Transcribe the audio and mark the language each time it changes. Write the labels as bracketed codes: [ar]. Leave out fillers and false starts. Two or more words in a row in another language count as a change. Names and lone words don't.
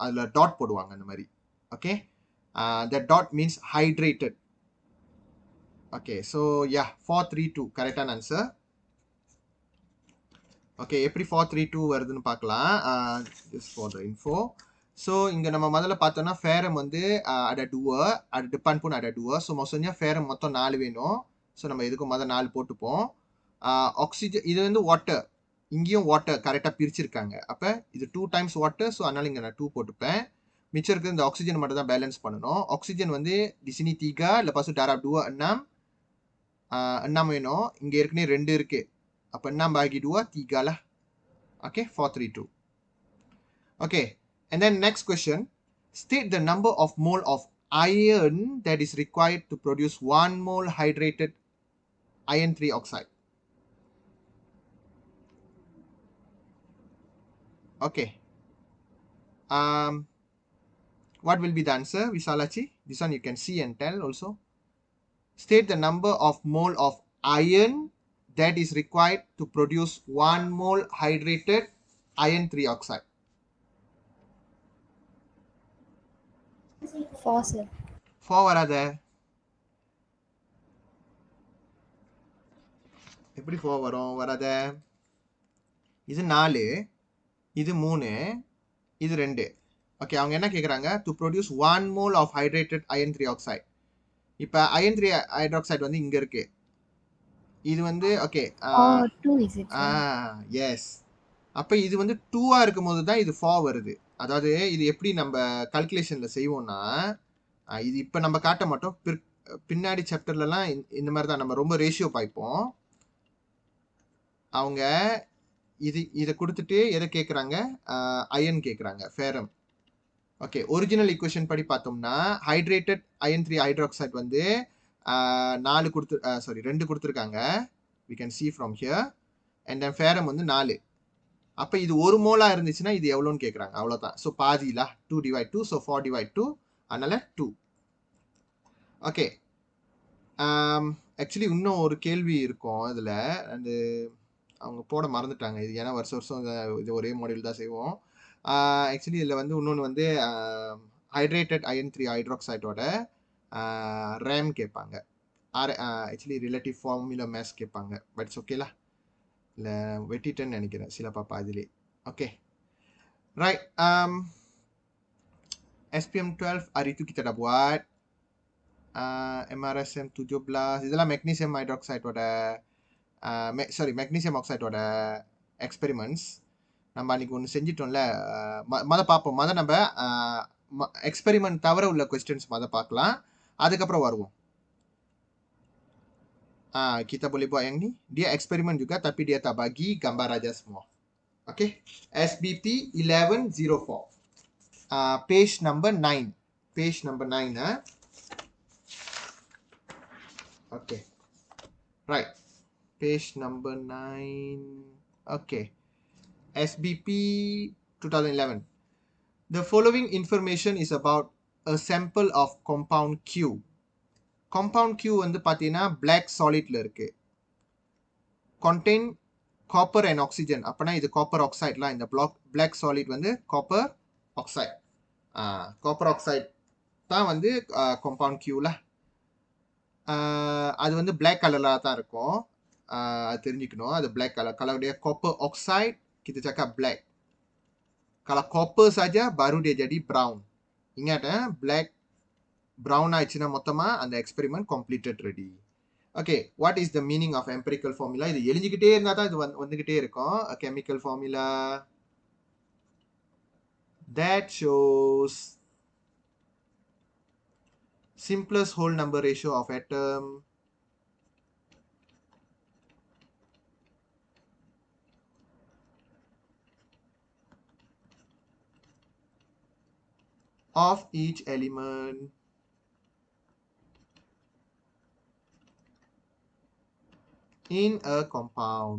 [ta] அதுல டாட் போடுவாங்க அந்த மாதிரி. [en] Okay, that dot means hydrated. Okay, so ya [ta] 432 கரெக்டான ஆன்சர். ஓகே, எப்படி 432 வருதுன்னு பார்க்கலாம். [en] Just for the info. [ta] ஸோ இங்கே நம்ம முதல்ல பார்த்தோம்னா ஃபேரம் வந்து [ms] ada 2, ada depan pun ada 2. [ta] ஸோ maksudnya ஃபேரம் மொத்தம் 4 வேணும். ஸோ நம்ம இதுக்கு முதல் 4 போட்டுப்போம். ஆக்சிஜன் இது வந்து வாட்டர், இங்கேயும் வாட்டர் கரெக்டாக பிரிச்சிருக்காங்க. அப்போ இது 2 times வாட்டர். ஸோ அதனால இங்கே நான் 2 போட்டுப்பேன். மிச்சம் இருக்கிற இந்த ஆக்சிஜன் மட்டும் தான் பேலன்ஸ் பண்ணணும். [ms] ஆக்சிஜன் வந்து di sini 3, lepas itu darab 2 6. [ta] 6 வேணும். இங்கே ஏற்கனவே 2 இருக்கு. [ms] அப்போ 6 bagi 2 3 lah. [en] Okay, 432. Okay, and then next question. State the number of mole of iron that is required to produce 1 mole hydrated iron 3 oxide. Okay. What will be the answer, Visalachi? This one you can see and tell also. State the number of mole of iron that is required to produce 1 mole hydrated iron 3 oxide. 4, sir. [ta] 4 வராத. எப்படி 4 வரும்? வராத. இது 4, இது 3, இது 2. ஓகே, அவங்க என்ன கேட்குறாங்க? [en] to produce 1 mole of hydrated iron 3 oxide. [ta] இப்போ iron 3 hydroxide வந்து இங்க இருக்கு. இது வந்து ஓகே [en] 2 is it, sir? [ta] எஸ். அப்போ இது வந்து 2ஆ இருக்கும் போது தான் இது 4 வருது. அதாவது இது எப்படி நம்ம கால்குலேஷன்ல செய்வோம்னா, இது இப்போ நம்ம காட்ட மாட்டோம். பின்னாடி சாப்டர்லலாம் இந்த மாதிரி தான் நம்ம ரொம்ப ரேஷியோ பாய்ப்போம். அவங்க இதை கொடுத்துட்டு எதை கேட்குறாங்க? அயன் கேட்குறாங்க, ஃபேரம். ஓகே, ஒரிஜினல் ஈக்குவேஷன் படி பார்த்தோம்னா ஹைட்ரேட்டட் iron 3 ஹைட்ராக்சைடு வந்து 2 கொடுத்துருக்காங்க. [en] we can see from here. and then [ta] ஃபேரம் வந்து [en] 4. [ta] அப்போ இது 1 மோலா இருந்துச்சுன்னா இது எவ்வளோன்னு கேட்குறாங்க. அவ்வளோதான். ஸோ பாதிலா 2 divide 2. ஸோ 4 divide 2. அதனால 2. ஓகே, ஆக்சுவலி இன்னும் ஒரு கேள்வி இருக்கும் இதில். அந்த அவங்க போட மறந்துட்டாங்க. இது ஏன்னா வருஷம் இது ஒரே மாடியூல் தான் செய்வோம். ஆக்சுவலி இதில் வந்து இன்னொன்று வந்து ஹைட்ரேட்டட் iron 3 ஹைட்ராக்சைடோட ரேம் கேட்பாங்க. ஆக்சுவலி ரிலேட்டிவ் ஃபார்முலா மேஸ் கேட்பாங்க. [en] But it's okay lah. [ta] இல்லை வெட்டிட்டேன்னு நினைக்கிறேன் சில பாப்பா அதிலே. [en] Okay, right. [ms] SPM 12 hari itu kita dah buat. [ta] MRSM 17 இதெல்லாம் மெக்னீசியம் ஹைட்ராக்சைடோட மெக்னீசியம் ஆக்சைடோட எக்ஸ்பெரிமெண்ட்ஸ். நம்ம அன்றைக்கி ஒன்று செஞ்சிட்டோம்ல. பார்ப்போம். நம்ம எக்ஸ்பெரிமெண்ட் தவிர உள்ள கொஸ்டின்ஸ் பார்க்கலாம். அதுக்கப்புறம் வருவோம். [ms] Kita boleh buat yang ni. Dia eksperimen juga tapi dia tak bagi gambar aja semua. [en] Okay. SBP 1104. Page number 9. Page number 9. Okay. Right. Page number 9. Okay. SBP 2011. The following information is about a sample of compound Q. [ta] Compound Q வந்து பார்த்தீங்கன்னா [en] black solidல [ta] இருக்கு. [en] Contain copper and oxygen. [ta] அப்பனா இது [en] copper oxide [ta] லாம். இந்த black solid வந்து [en] copper oxide. Copper oxide [ta] தான் வந்து compound Q ல அது வந்து [en] black colorல [ta] தான் இருக்கும். அது தெரிஞ்சுக்கணும். அது [en] black color. [ms] Kalau dia [en] copper oxide, [ms] kita cakap black. Kalau copper saja, baru dia jadi brown. [ta] Ingat black, brown ஆயிடுச்சுன்னா மொத்தமா அந்த [en] experiment completed ready. Okay, what is the meaning of empirical formula? [ta] இது எழுதிக்கிட்டே இருந்தா தான் இது வந்துகிட்டே இருக்கும். [en] A chemical formula that shows simplest whole number ratio of atom of each element in a compound.